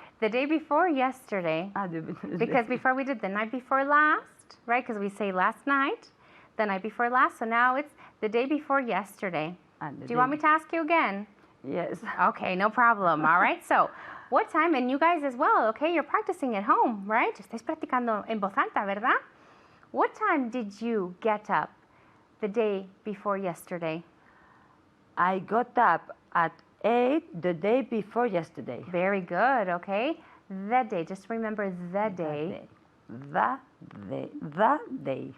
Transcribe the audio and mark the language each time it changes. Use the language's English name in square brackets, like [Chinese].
[English] The day before yesterday. Because before we did the night before last, right? Because we say last night, the night before last. So now it's the day before yesterday. Do you want me to ask you again? Yes. Okay, no problem. All right. So what time, and you guys as well, okay? You're practicing at home, right? [Spanish] Estáis practicando en voz alta, ¿verdad? [English] What time did you get up the day before yesterday? I got up at 8 the day before yesterday. Very good, okay? The day, just remember the day. The day.